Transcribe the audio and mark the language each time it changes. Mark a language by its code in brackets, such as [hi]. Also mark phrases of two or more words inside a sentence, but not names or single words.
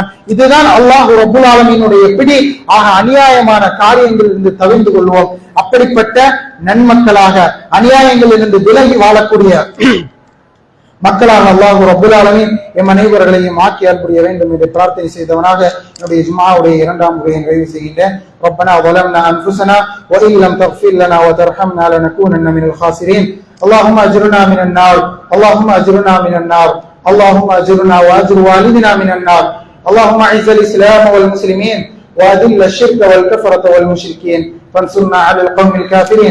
[ta] இதுதான் அல்லாஹ் [ar] رب العالمين [ta] பிடி. ஆக அநியாயமான காரியங்களில் இருந்து தவிர்த்து கொள்வோம். அப்படிப்பட்ட நன்மக்களாக அநியாயங்களில் இருந்து விலகி வாழக்கூடிய மக்களாக அல்லாஹ் [ar] رب العالمين [ta] எம் அனைவர்களையும் ஆக்கி அருள் வேண்டும் என்று பிரார்த்தனை செய்தவனாக என்னுடைய ஜும்ஆவுடைய 2ஆம் உரையை நிறைவு செய்கின்றேன். [ar] ربنا ظلمنا أنفسنا وإن لم تغفر لنا وترحمنا لنكونن من الخاسرين. اللهم أجرنا من النار، اللهم أجرنا من النار، اللهم أجرنا وأجر والدنا من النار. اللهم أعز الإسلام والمسلمين وأذل الشرك والكفرة والمشركين فانصرنا على القوم الكافرين.